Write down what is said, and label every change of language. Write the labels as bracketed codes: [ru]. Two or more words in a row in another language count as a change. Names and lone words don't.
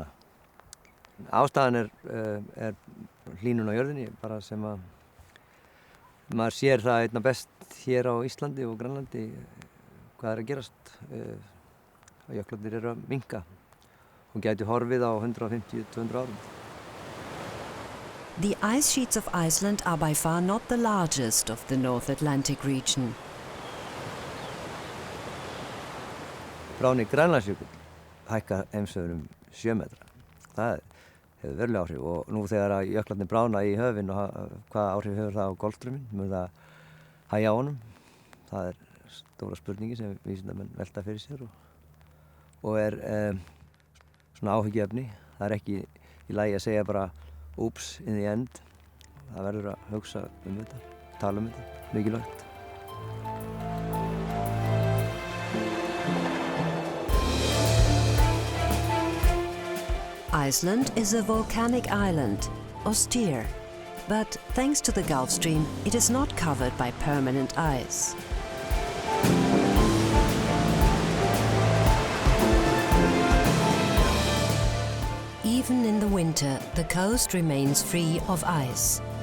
[is] Ástæðan er hlýnun á jörðinni, bara sem að maður sér það einna best hér á Íslandi og Greenlandi hvað er að gerast. Jöklarnir eru að minnka og gæti horfið á 150-200 árum. [en] The ice sheets of Iceland are by far not the largest of the North Atlantic region. [is] Bráðni Grænlandsjökull hækka heimsöður 7 metra. Það hefur verulega áhrif og nú þegar að jöklarnir bráðna í höfin og hvaða áhrif hefur það á Golfstrauminn, mun það hægja á honum. Það er stóra spurningi sem vísindamenn velta fyrir sér og er svona áhyggjuefni. Það er ekki í lagi að segja bara [en] oops in the end. [is] Það verður að hugsa þetta, tala þetta, mikilvægt. [en] Iceland is a volcanic island, austere, but thanks to the Gulf Stream, it is not covered by permanent ice. Even in the winter, the coast remains free of ice.